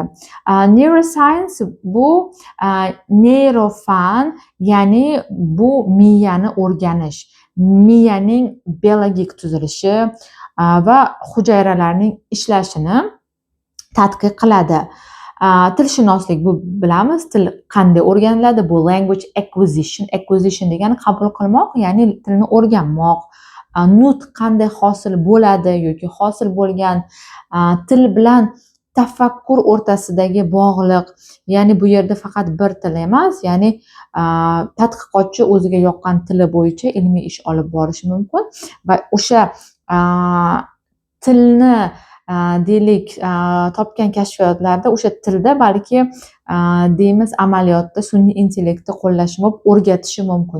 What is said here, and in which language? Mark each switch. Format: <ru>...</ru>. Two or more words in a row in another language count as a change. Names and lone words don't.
<uz>Neuroscience bu neurofan, ya'ni bu miyani o'rganish, miyaning biologik tuzilishi va hujayralarning ishlashini tadqiq qiladi. Tilshunoslik, bu bilamiz, til qanday o'rganiladi? Bu</uz> <en>language acquisition.</en> <uz>Acquisition degani qabul qilmoq, ya'ni tilni o'rganmoq. Nutq qanday hosil bo'ladi yoki hosil bo'lgan til bilan tafakkur o'rtasidagi bog'liq, ya'ni bu yerda faqat bir til emas, ya'ni tadqiqotchi o'ziga yoqqan tili bo'yicha ilmiy ish olib borishi mumkin va o'sha tilni deylik topgan kashfiyotlarda o'sha tilda balki deymiz amaliyotda sun'iy intellektni qo'llashi, o'rgatishi mumkin.</uz>